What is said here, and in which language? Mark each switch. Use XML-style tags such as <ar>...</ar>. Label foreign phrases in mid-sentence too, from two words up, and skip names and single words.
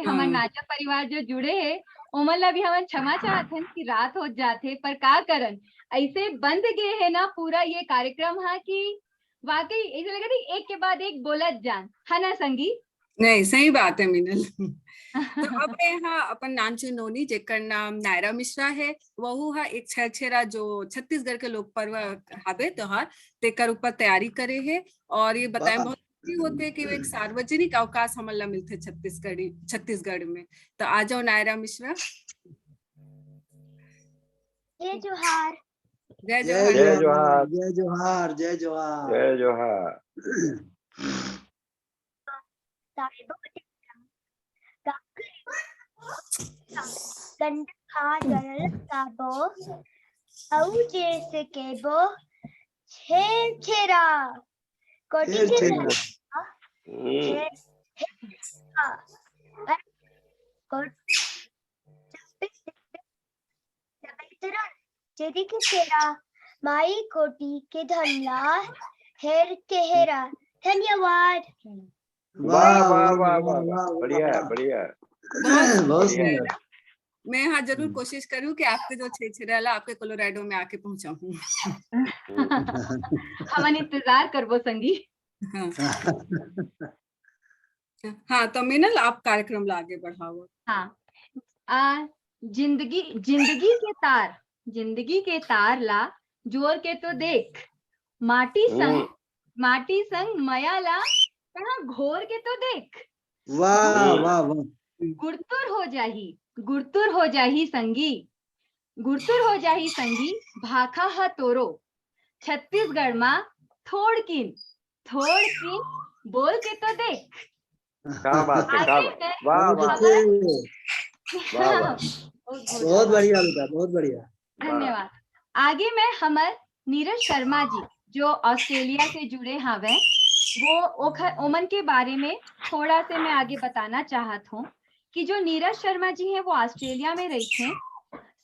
<hne>हमारे नाचा परिवार जो जुड़े है ओमन ला भी हम क्षमा चाहते हैं कि रात हो जाते, पर का करन ऐसे बंद गए है ना पूरा ये कार्यक्रम। हाँ कि वाकई ऐसे लगा था एक के बाद एक बोलत जान, है ना संगी? नहीं सही बात है मीनल। तो अब यहाँ अपन नानचू नोनी जेकर नाम नायरा मिश्रा है, वहु हा एक छेरा जो छत्तीसगढ़ के लोक पर्व हावे त्योहार तेकर ऊपर तैयारी करे है। और ये बताएं बहुत होते हैं कि वो एक सार्वजनिक अवकाश हमला मिलते छत्तीसगढ़ में। तो आ जाओ नायरा मिश्रा। जय जोहार। जय जय जोहार। जोहार, जय जोहार, जय जोहार, जय जोहार। गंडखा गरल काबो औ जैसे केबो छेर छेरा कोटी के छेरा माई कोटी के धनला हेर के हेरा। धन्यवाद। वाह वाह वाह वाह, बढ़िया बढ़िया, बहुत सुंदर। मैं यहाँ जरूर कोशिश करूँ कि आपके जो छेछेरा आपके कोलोराडो में आके पहुंचाऊं। हम इंतजार करबो संगी। हाँ तो मीनल आप कार्यक्रम ला आगे बढ़ाओ। हाँ जिंदगी के तार ला जोर के तो देख, माटी संग मया ला कहाँ घोर के तो देख। वाह वाह वाह, गुरतुर हो जाही संगी भाखा हा तोरो छत्तीसगढ़ मा थोड़ किन बोल के तो देख। क्या बात है, क्या बात, वाह वाह, बहुत बढ़िया बेटा, बहुत बढ़िया, धन्यवाद। आगे मैं हमर नीरज शर्मा जी जो ऑस्ट्रेलिया से जुड़े हावे वो ओमन के बारे में थोड़ा से मैं आगे बताना चाहत हूँ कि जो नीरज शर्मा जी हैं वो ऑस्ट्रेलिया में रही थे।</hne>